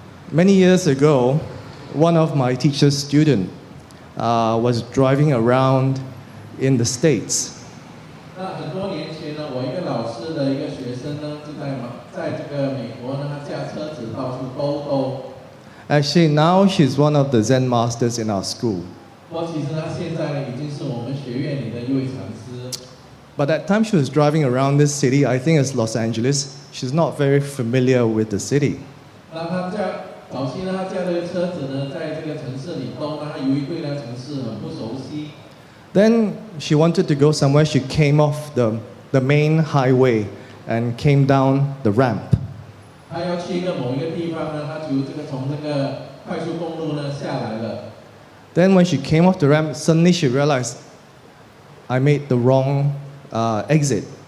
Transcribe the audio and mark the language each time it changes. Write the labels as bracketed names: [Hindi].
[English] Many years ago, one of my teacher's students was driving around in the States. [Chinese] 那很多年前呢，我一个老师的一个学生呢，就在这个美国呢，他驾车子到处兜。 [English] Actually, now she's one of the Zen masters in our school. [Chinese] 不过其实他现在呢，已经是我们学院里的一位禅师。 [English] But that time she was driving around this city, I think it's Los Angeles. She's not very familiar with the city. [Chinese] 那他早期呢，他驾的车子呢，在这个城市里兜呢，他由于对那城市很不熟悉。 [English] Then she wanted to go somewhere. She came off the main highway and came down the ramp. [Chinese] 他要去某一个地方呢，他就从这个快速公路呢下来了。 [English] Then when she came off the ramp, suddenly she realized, I made the wrong exit.